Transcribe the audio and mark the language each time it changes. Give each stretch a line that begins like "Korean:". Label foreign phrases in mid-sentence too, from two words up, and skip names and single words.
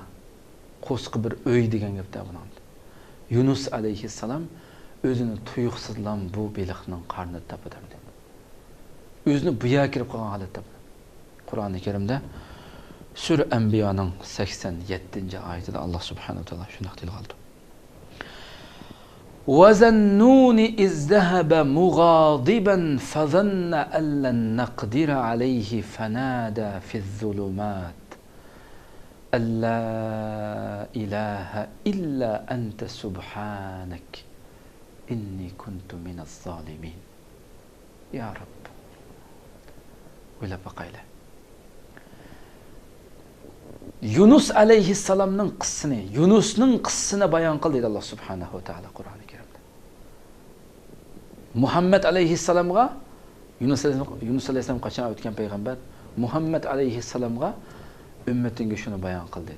Uzbek: Qo'sig'i bir uy degan gapdan buning. Yunus alayhissalom o'zini tuyuqsizlan bu beliqning qarnida topadi. O'zini bu yerga kirib qolgan holatda. Qur'oni Karimda Sura Anbiyoning 87-oyatida Allah subhanahu wa taolo shunday tilga
Arabic: وَذَنُّونِ إِذْ ذَهَبَ مُغَاضِبًا فَظَنَّ أَن لَّن نَّقْدِرَ عَلَيْهِ فَنَادَى فِي الظُّلُمَاتِ أَن لَّا إِلَٰهَ إِلَّا أَنتَ سُبْحَانَكَ إِنِّي كُنتُ مِنَ الظَّالِمِينَ. يا رب.
Uzbek: O'ylab boqaylik. Yunus alayhissalomning qissasini, Yunusning qissasini bayon qildi Allah
Arabic: سبحانه وتعالى
Uzbek: Qur'oni Karimda. Muhammad alayhissalomga Yunus alayhissalom qachon o'tgan payg'ambar, Muhammad alayhissalomga ummatinga shuni bayon qil dedi.